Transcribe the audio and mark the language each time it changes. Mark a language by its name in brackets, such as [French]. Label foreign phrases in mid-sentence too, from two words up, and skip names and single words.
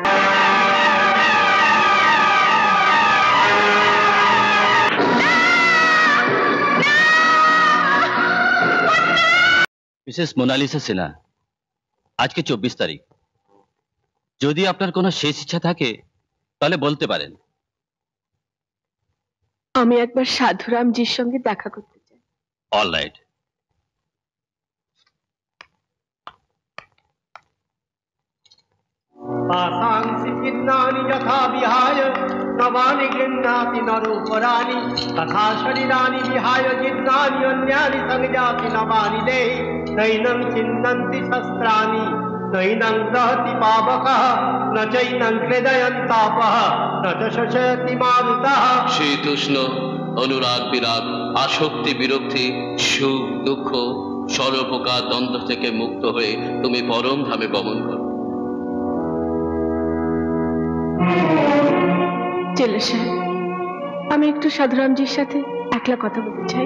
[Bangla] মিসেস মোনালিসা সিনহা, আজকে 24 তারিখ। যদি আপনার কোনো শেষ ইচ্ছা থাকে তাহলে বলতে পারেন। আমি একবার সাধুরামজির সঙ্গে দেখা করতে চাই। [English] All right. [Sanskrit] आसांसि चिन्नानि यथा विहाय नवानि गृह्णाति नरोपराणि तथा शरीराणि विहाय जिन्नानि अन्यानि संज्ञाति नवानि देहि नैनं चिन्नन्ति शस्त्राणि नैनं दहति पावकः न चैनं हृदयन्तापः न च शोषयति मारुतः। [Bangla] শীত উষ্ণ, অনুরাগ বিরাগ, আসক্তি বিরক্তি, সুখ দুঃখ, সর্বপ্রকার দ্বন্দ্ব থেকে মুক্ত হয়ে তুমি পরম ধামে গমন করো। চেলো সাহেব, আমি একটু সাধুরামজির সাথে একলা কথা বলতে চাই।